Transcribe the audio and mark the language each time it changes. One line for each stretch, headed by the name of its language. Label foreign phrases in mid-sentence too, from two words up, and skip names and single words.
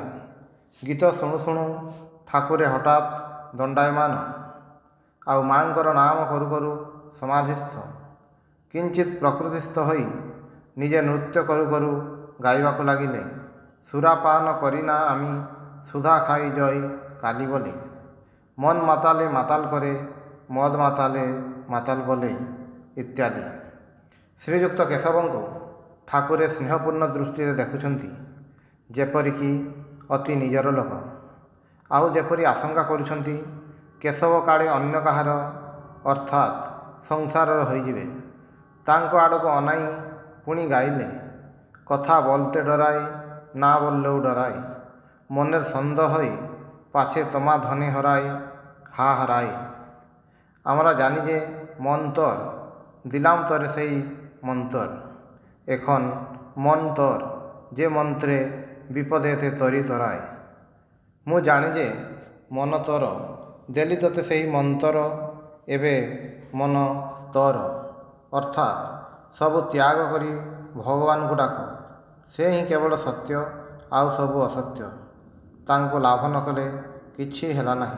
Odia: ଗୀତ ଶୁଣୁ ଶୁଣୁ ଠାକୁରେ ହଠାତ୍ ଦଣ୍ଡାୟମାନ, ଆଉ ମା'ଙ୍କର ନାମ କରୁ କରୁ ସମାଧିସ୍ଥ। କିଞ୍ଚିତ୍ ପ୍ରକୃତିସ୍ଥ ହୋଇ ନିଜେ ନୃତ୍ୟ କରୁ କରୁ ଗାଇବାକୁ ଲାଗିଲେ, ସୁରାପାନ କରି ନା
Bangla: আমি সুধা খাই জয় কালী বলে, মন মাতালে মাতাল করে মদ মাতালে মাতাল বলে
Odia: ଇତ୍ୟାଦି। ଶ୍ରୀଯୁକ୍ତ କେଶବଙ୍କୁ ଠାକୁରେ ସ୍ନେହପୂର୍ଣ୍ଣ ଦୃଷ୍ଟିରେ ଦେଖୁଛନ୍ତି, ଯେପରିକି ଅତି ନିଜର ଲୋକ। ଆଉ ଯେପରି ଆଶଙ୍କା କରୁଛନ୍ତି କେଶବ କାଳେ ଅନ୍ୟ କାହାର ଅର୍ଥାତ୍ ସଂସାରର ହୋଇଯିବେ। ତାଙ୍କ ଆଡ଼କୁ ଅନାଇ ପୁଣି
Bangla: গাইলে, কথা বলতে ডরায় না বললেও ডরায়, মনের সন্দেহ হয় পাছে তোমা ধনে হরায় হা হারায়। আমরা জানি যে মন তোর, দিলাম তোরে সেই মন্তর, এখন মন তোর, যে মন্ত্রে বিপদেতে তরি তরায়।
Odia: ମୁଁ ଜାଣି ଯେ ମନ ତୋର, ଦେଲି ତୋତେ ସେହି ମନ୍ତର, ଏବେ ମନ ତୋର। ଅର୍ଥାତ୍ ସବୁ ତ୍ୟାଗ କରି ଭଗବାନଙ୍କୁ ଡାକ। ସେ ହିଁ କେବଳ ସତ୍ୟ, ଆଉ ସବୁ ଅସତ୍ୟ। ତାଙ୍କୁ ଲାଭ ନ କଲେ କିଛି ହେଲା ନାହିଁ।